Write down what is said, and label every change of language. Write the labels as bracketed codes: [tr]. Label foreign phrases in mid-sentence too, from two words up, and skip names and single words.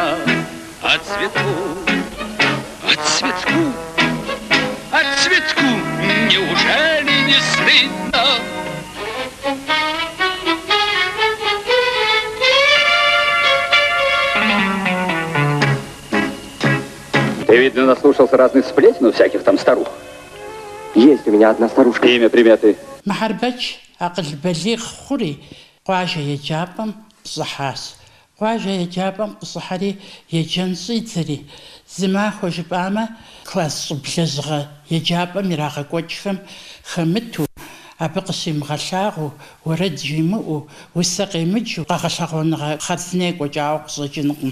[ru] А цветку, неужели не стыдно? Ты, видно, наслушался разных сплетен у всяких там старух. Есть у меня одна старушка. Имя, приметы. [kbd] Мухьэрбэч акъыл балигъ хъури къуажэ еджапӏэм пщӏыхьащ. Къуажэ еджапӏэм къыщӏыхьэри еджэн щӏидзэри, зы махуэ жыпӏамэ класс щӏыб лэжьыгъэ еджапӏэм ирагъэкӏуэкӏхэм хэмыту, абы къыщимыгъэлъагъуу, уэрэд жимыӏэу, усэ къемыджу, къэгъэлъэгъуэныгъэ хъарзыней кӏуэкӏауэ къыщӏэкӏынукъым.